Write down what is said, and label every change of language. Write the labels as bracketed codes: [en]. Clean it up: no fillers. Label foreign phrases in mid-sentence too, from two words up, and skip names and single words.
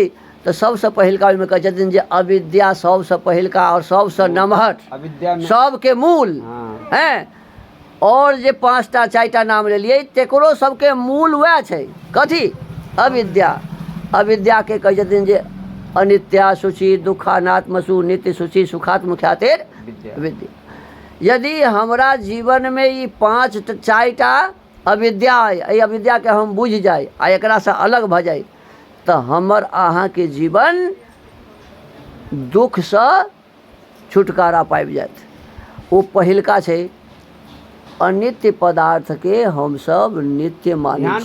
[mai] तो सबसे पहिलका में कहै छथिन जे अविद्या सबसे पहिलका और सबसे नमहर, सबके मूल हैं। और जे 5टा 4टा नाम लेलिए तेकरो सबके मूल वह छै, कथी? अविद्या। अविद्या के कहै छथिन जे [sa] अनित्या शुचि दुखानात्मसु नित्य शुचि सुखात्म ख्यातिर विद्या। [mai] यदि हमरा जीवन में ई 5 4टा अविद्या अइ, अविद्या के हम बुझ जाए आ एकरा से अलग भ जाए तो हमर अहाँ के जीवन दुख से छुटकारा पाबि जायत। ओ पहिलका छै, अनित्य पदार्थ के हम सब नित्य मानै छी।